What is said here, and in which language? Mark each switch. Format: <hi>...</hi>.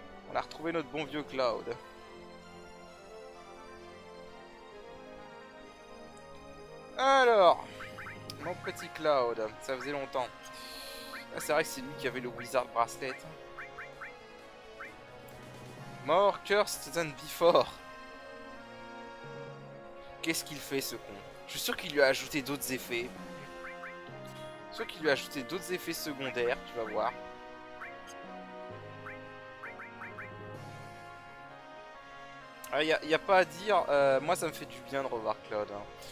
<fr>On a retrouvé notre bon vieux Cloud. Alors, mon petit Cloud, ça faisait longtemps. Ah, c'est vrai que c'est lui qui avait le Wizard Bracelet.</fr> <en>More cursed than before.</en> <fr>Qu'est-ce qu'il fait ce con? Je suis sûr qu'il lui a ajouté d'autres effets. Je suis sûr qu'il lui a ajouté d'autres effets secondaires, tu vas voir. Ah, y a pas à dire, moi ça me fait du bien de revoir Claude. Hein.</fr>